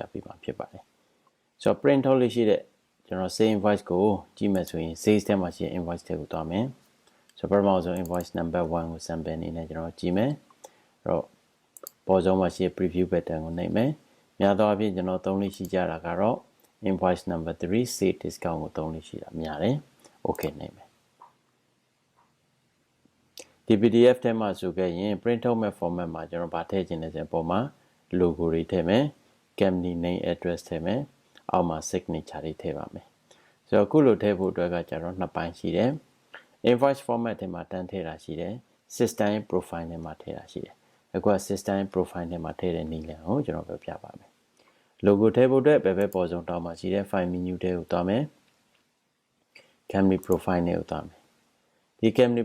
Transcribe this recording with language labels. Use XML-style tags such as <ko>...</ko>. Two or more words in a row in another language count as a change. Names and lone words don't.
<my>ပေးမှာဖြစ်ပါတယ်ဆိုတော့ print ထုတ်လို့ရှိတဲ့ကျွန်တော်</my> <en>say invoice</en> <my>ကိုကြည့်မယ်ဆိုရင် sales ထဲမှာရှိတဲ့ invoice တွေကိုသွားမယ်ဆိုတော့ပထမဆုံး</my> <en>invoice number 1</en> <my>ကို sample အနေနဲ့ကျွန်တော်ကြည့်မယ်အဲ့တော့ပေါ်ဆုံးမှာရှိတဲ့</my> <en>preview button</en> <my>ကိုနှိပ်မယ်များသောအားဖြင့်ကျွန်တော်သုံးလို့ရှိကြတာကတော့</my> <en>invoice number 3 sale discount</en> <my>ကိုသုံးလို့ရှိတာများတယ် okay နှိပ်မယ်ဒီ PDF ထဲမှာဆိုခဲ့ရင် print ထုတ်မဲ့ format မှာ ကျွန်တော်ဗာထည့်ခြင်းနဲ့ဆိုပုံမှာ logo တွေထည့်မယ်</my> <en>company name address</en> <my>ထည့်မယ်အောက်မှာ signature တွေထည့်ပါမယ်ဆိုတော့အခုလိုထည့်ဖို့အတွက်ကကျွန်တော်နှစ်ပိုင်းရှိတယ်</my> <en>invoice format</en> <my>ထဲမှာတန်းထည့်တာရှိတယ်</my> <en>system profile</en> <my>ထဲမှာထည့်တာရှိတယ်အခုက</my> <en>system profile</en> <my>ထဲမှာထည့်တဲ့နည်းလမ်းကိုကျွန်တော်ပြောပြပါမယ် logo ထည့်ဖို့အတွက်ဘယ်ပေါ်ဆုံးတောင်းမှာရှိတဲ့</my> <en>file menu</en> <my>ထဲကိုသွားမယ်</my> <en>company profile</en> <my>ထဲကိုသွားမယ်ဒီ company</my>